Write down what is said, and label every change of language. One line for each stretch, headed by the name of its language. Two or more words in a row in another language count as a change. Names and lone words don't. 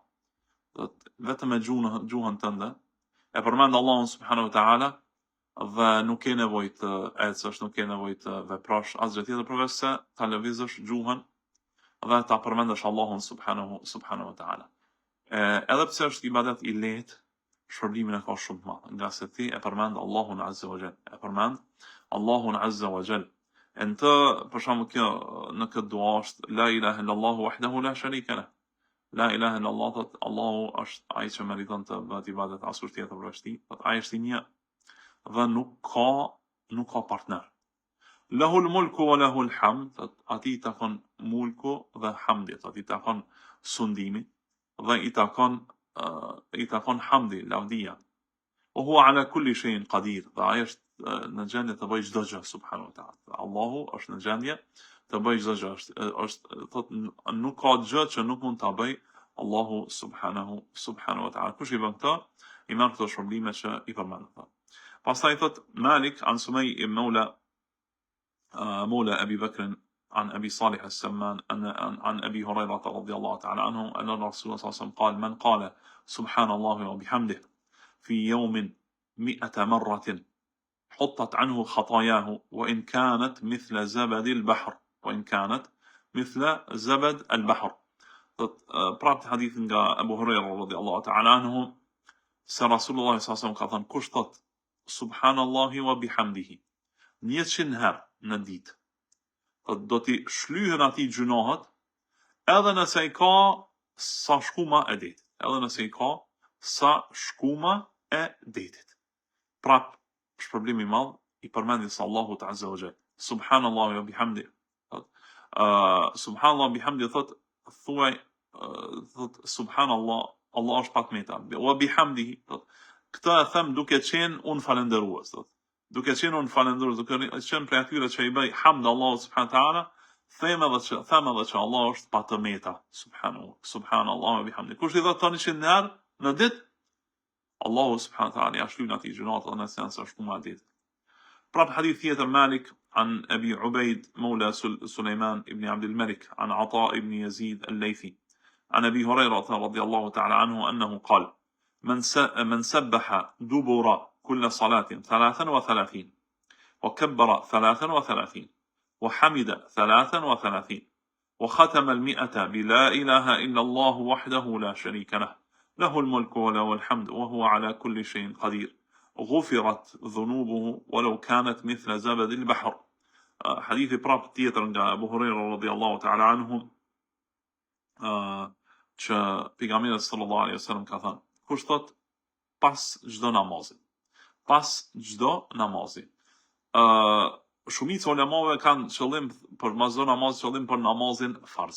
Albanian: Vetëm me gjuhën tënde e përmend Allahun
Arabic: سبحانه وتعالى
Albanian: dhe nuk ke nevojë të ecësh, nuk ke nevojë të veprosh asgjë tjetër përveç se ta lëvizësh gjuhën dhe ta përmendësh Allahun
Arabic: سبحانه وتعالى.
Albanian: Edhe pse është ibadet i lehtë, shpërblimin e ka shumë të madh, nga se ti e përmend Allahun
Arabic: عز وجل,
Albanian: e përmend Allahun
Arabic: عز وجل.
Albanian: Në për shembull kjo në këtë dua është
Arabic: لا إله إلا الله وحده لا شريك له. لا إله إلا الله,
Albanian: thot Allahu është ai që meriton të bëhet ibadet, askush tjetër përveç tij, thot ai është i një dhe nuk ka partner.
Arabic: له الملك وله الحمد,
Albanian: ati i takon mulku dhe hamdi, ati i takon sundimi dhe i takon hamdi, lavdia.
Arabic: وهو على كل شيء قدير,
Albanian: dhe ai është në gjendje të bëjë çdo gjë
Arabic: سبحانه وتعالى.
Albanian: Allahu është në gjendje të bëjë çdo gjë, thot nuk ka gjë që nuk mund ta bëj Allahu
Arabic: سبحانه وتعالى.
Albanian: Kush i bën këtë, i merr këto shërblime që i përmend. Pastaj thot
Arabic: Malik an Sumay ibn مولى أبي بكر عن أبي صالح السمان عن أبي هريرة رضي الله تعالى عنه أن الرسول صلى الله عليه وسلم قال: من قال سبحان الله وبحمده في يوم 100 مرة حطت عنه خطاياه وإن كانت مثل زبد البحر، وإن كانت مثل زبد البحر.
Albanian: Prapë hadith nga Abu Huraira
Arabic: رضي الله تعالى عنه,
Albanian: se
Arabic: رسول الله صلى الله عليه وسلم
Albanian: ka thënë kush thot
Arabic: سبحان الله وبحمده
Albanian: 100 herë në ditë, do t'i shlyhen atij gjunohet, edhe nëse i ka sa shkuma e detit, edhe nëse i ka sa shkuma e detit. Prap shpërblim i madh i përmendjes Allahut
Arabic: عز وجل. سبحان الله وبحمده. سبحان الله بحمده,
Albanian: thot thuaj, thot subhanallah, Allah është patmeta.
Arabic: وبحمده,
Albanian: thot këtë e them duke qenë unë falendërues, thot. Duke qenë unë falendërues, duke qenë prej atyre që i bëj hamd Allahut
Arabic: سبحانه وتعالى,
Albanian: them edhe që Allah është patmeta.
Arabic: سبحان الله وبحمده.
Albanian: Kush i thot tani 100 herë në ditë, Allahu
Arabic: سبحانه وتعالى
Albanian: ja shlyn atij gjunat edhe nëse janë sa shkuma e ditë. Prap hadith tjetër
Arabic: Malik عن أبي عبيد مولى سليمان ابن عبد الملك عن عطاء ابن يزيد الليثي عن أبي هريرة رضي الله تعالى عنه أنه قال: من سبح دبر كل صلاة 33 وكبر 33 وحمد 33 وختم 100 بلا إله إلا الله وحده لا شريك له، له الملك وله الحمد وهو على كل شيء قدير، غفرت ذنوبه ولو كانت مثل زبد البحر.
Albanian: Hadithi prapë tjetër nga Abu Huraira
Arabic: رضي الله تعالى عنه,
Albanian: që pejgamberi
Arabic: صلى الله عليه وسلم
Albanian: ka thënë, kush thot pas çdo namazi. Pas çdo namazi. Shumica ulemave kanë qëllim për mas çdo namazi, qëllim për namazin farz.